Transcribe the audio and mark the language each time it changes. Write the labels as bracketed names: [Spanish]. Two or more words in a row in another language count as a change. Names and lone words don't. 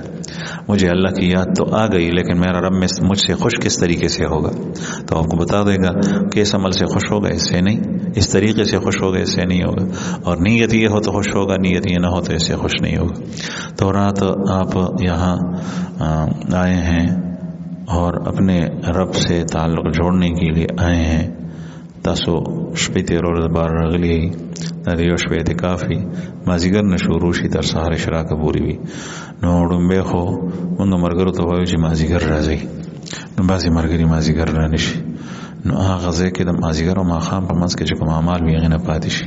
[Urdu] مجھے اللہ کی یاد تو آ گئی لیکن میرا رب مجھ سے خوش کس طریقے سے ہوگا، تو آپ کو بتا دے گا کہ اس عمل سے خوش ہوگا، اس سے نہیں، اس طریقے سے خوش ہوگا، اس سے نہیں ہوگا. اور نیت یہ ہو تو خوش ہوگا، نیت یہ نہ ہو تو اس سے خوش نہیں ہوگا. تو رات آپ یہاں آئے ہیں اور اپنے رب سے تعلق جوڑنے کے لیے آئے ہیں. [Pashto] تاسو شپې تیرول بار راغلي د دې شپې اعتکاف وي، مازدیګر نه شروع شي تر سهار اشراق پورې وي. نو ډومبې خو موږ ملګرو ته وایو چې مازدیګر راځئ، نو بعضې ملګري مازدیګر را نه شي، نو هغه ځای کې د مازدیګر او ماښام په منځ کې چې کوم اعمال وي هغې نه پاتې شي.